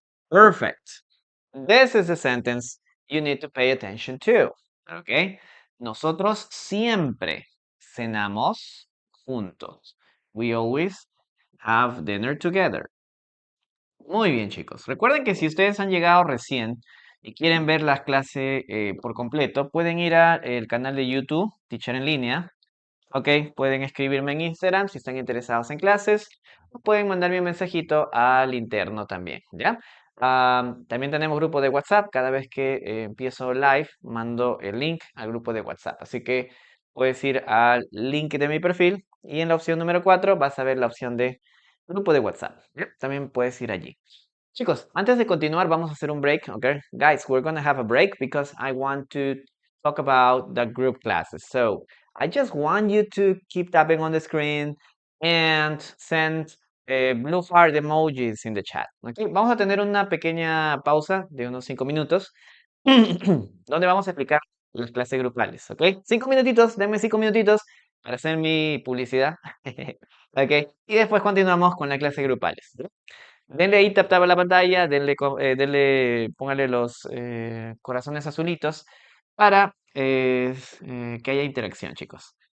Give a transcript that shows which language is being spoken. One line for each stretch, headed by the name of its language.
English: Perfect. This is a sentence you need to pay attention to. Okay.
Spanish: Nosotros siempre cenamos juntos.
English: We always have dinner together.
Spanish: Muy bien, chicos. Recuerden que si ustedes han llegado recién y quieren ver la clase por completo, pueden ir al canal de YouTube, Teacher en línea. Ok, pueden escribirme en Instagram si están interesados en clases. O pueden mandarme un mensajito al interno también, ¿ya? También tenemos grupo de WhatsApp. Cada vez que empiezo live, mando el link al grupo de WhatsApp. Así que puedes ir al link de mi perfil y en la opción número 4 vas a ver la opción de grupo de WhatsApp. ¿Ya? También puedes ir allí. Chicos, antes de continuar, vamos a hacer un break, okay?
English: Guys, we're gonna have a break because I want to talk about the group classes. So, I just want you to keep tapping on the screen and send blue heart emojis in the chat. Okay?
Spanish: Vamos a tener una pequeña pausa de unos 5 minutos donde vamos a explicar las clases grupales, ¿ok? 5 minutitos, denme 5 minutitos para hacer mi publicidad, ¿ok? Y después continuamos con las clases grupales. ¿Sí? Denle ahí tap tap a la pantalla, póngale los corazones azulitos para que haya interacción, chicos.